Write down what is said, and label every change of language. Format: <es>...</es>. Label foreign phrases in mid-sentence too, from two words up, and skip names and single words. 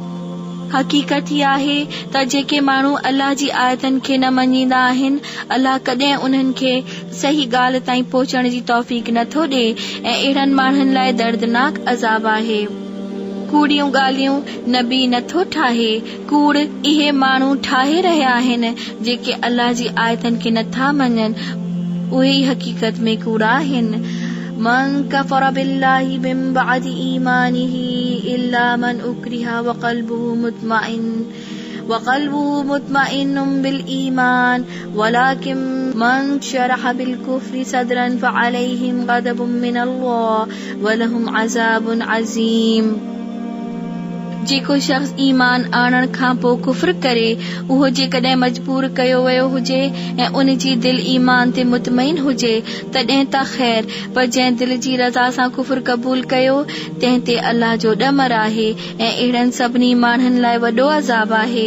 <sd>हक़ीक़त ही आहे त जेके माण्हू अल्लाह जी आयतनि खे न मञींदा आहिनि, अल्लाह कॾहिं उन्हनि खे सही ॻाल्हि ताईं पहुचण जी तौफ़ीक नथो ॾे ऐं अहिड़नि माण्हुनि लाइ दर्दनाक अज़ाब आहे। कूड़ियूं ॻाल्हियूं नबी नथो ठाहे, कूड़ इहे माण्हू ठाहे रहिया आहिनि जेके अल्लाह जी आयतनि खे नथा मञनि, उहे ई हक़ीक़त में कूड़ आहिनि।</sd> <ar>من كفر بالله من بعد إيمانه إلا من أكره وقلبه مطمئن وقلبه مطمئن بالإيمان ولكن من شرح بالكفر صدرا فعليهم غضب من الله ولهم عذاب عظيم.</ar> <sd>जेको शख्स ईमान आणण खां पोइ कुफ्र करे, उहो जेकॾहिं मजबूर कयो वियो हुजे ऐं उन जी दिल ईमान ते मुतमइन हुजे तॾहिं त ख़ैर, पर जंहिं दिल जी रज़ा सां कुफ्र क़बूल कयो तंहिं ते अल्लाह जो ॾमर आहे ऐं अहिड़नि सभिनी माण्हुनि लाइ वॾो अज़ाब आहे।</sd>